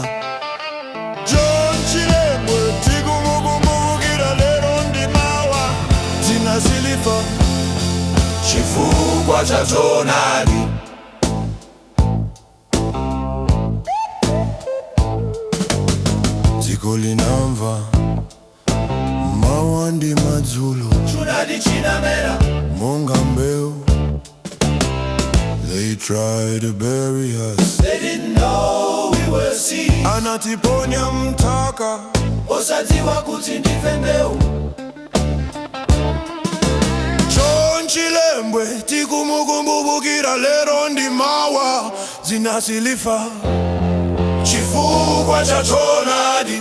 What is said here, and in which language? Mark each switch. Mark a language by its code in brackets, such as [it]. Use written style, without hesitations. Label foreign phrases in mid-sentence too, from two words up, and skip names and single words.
[ny] John Chilembwe tikumukumbukira lero ndi mawa, jina silifa chifukwa cha choonadi. Dziko linamva mawa ndi madzulo, choonadi chinamera monga mbewu. [en] They tried to bury us, they didn't know we were seeds. [ny] Anatiponya mtaka, osadziwa kuti ndife mbewu. John Chilembwe tikumukumbukira lero ndi mawa, jina silifa chifukwa cha choonadi.